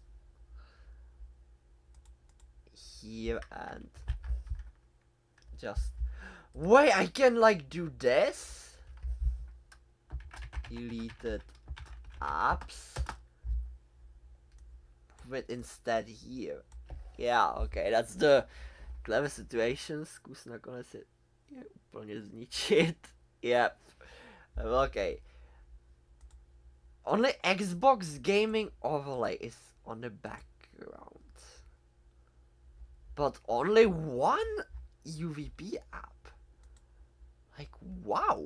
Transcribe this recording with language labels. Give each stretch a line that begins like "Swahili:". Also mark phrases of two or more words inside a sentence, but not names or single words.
English: Here and just wait, I can like do this. Deleted apps. Put it instead here. Yeah, okay, that's the clever situation.
Czech: Zkus nakonec je úplně zničit.
English: Yep. Okay. Only Xbox gaming overlay is on the background. But only one UVP app. Like, wow.